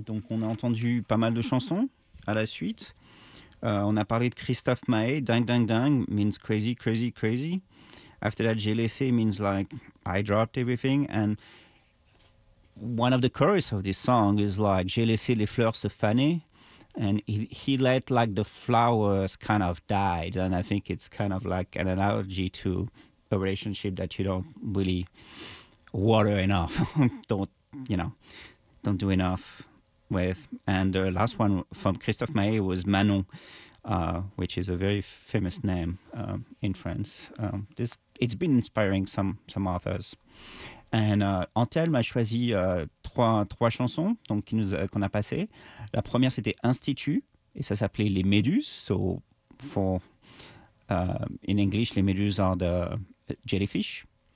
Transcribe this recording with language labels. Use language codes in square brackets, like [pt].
[fr] Donc, on a entendu pas mal de chansons à la suite. On a parlé de Christophe Maé. [en] Ding, ding, ding means crazy, crazy, crazy. After that, [fr] j'ai laissé [en] means like I dropped everything. And one of the chorus of this song is like [fr] j'ai laissé les fleurs se faner. [en] And he let like the flowers kind of died. And I think it's kind of like an analogy to a relationship that you don't really water enough. Don't, you know. Don't do enough with. And the last one from Christophe Maé was Manon, which is a very famous name in France. It's been inspiring some authors. And Antelme [fr] a choisi trois chansons donc, qu'on a passées. La première, c'était Institut, et ça s'appelait Les Méduses. [en] So, for in English, [fr] les méduses [en] are the jellyfish.